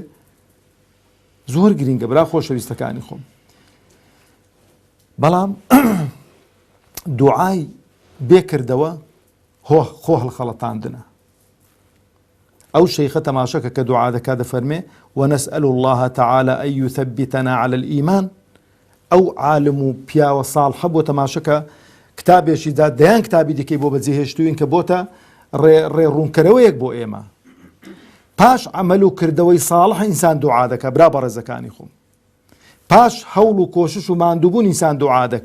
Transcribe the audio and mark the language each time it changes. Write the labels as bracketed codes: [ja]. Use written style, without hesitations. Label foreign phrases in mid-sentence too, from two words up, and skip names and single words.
[ckb] زۆر گرینگە برا خۆشەویستەکانی خۆم. بەڵام دوعای بێکردەوە خۆ هەڵخەڵەتاندنە. ئەو شەیخە تەماشەکە کە دوعا دەکا دەفەرمێ [ar] وەنەسئەل الله تعالى أن يثبتنا على الإيمان. [ckb] ئەو عالم و پیاوە ساڵحە بۆ تەماشەکە کتابێکی دا دەیان کتابی دیکەی بۆ بەجێهێشتوین کە بۆتە ڕێڕوونکەرەوەیەک بۆ ئێمە. پاش عەمەل و کردەوەی ساڵح ئینسان دوعا دەکا برا بەڕێزەکانی خۆم. پاش هەوڵ و کۆشش و ماندووبوون ئینسان دوعا دەکا.